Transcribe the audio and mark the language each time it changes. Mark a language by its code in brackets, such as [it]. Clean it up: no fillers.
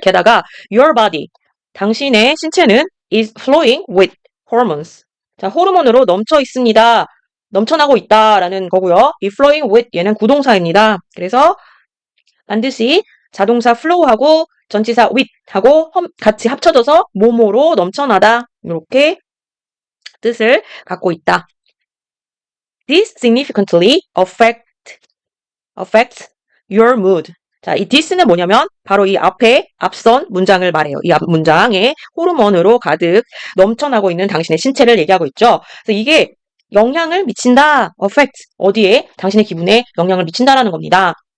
[ko] 게다가 [en] your body, [ko] 당신의 신체는 [en] is flowing with hormones. [ko] 자, 호르몬으로 넘쳐 있습니다. 넘쳐나고 있다라는 거고요. 이 flowing with 얘는 구동사입니다. 그래서 반드시 자동사 flow하고 전치사 with하고 같이 합쳐져서 뭐뭐로 넘쳐나다 이렇게 뜻을 갖고 있다. [en] This significantly affects your mood. [ko] 자, 이 this는 뭐냐면 바로 이 앞선 문장을 말해요. 이 앞 문장에 호르몬으로 가득 넘쳐나고 있는 당신의 신체를 얘기하고 있죠. 그래서 이게 영향을 미친다. affect. 어디에? 당신의 기분에 영향을 미친다라는 겁니다.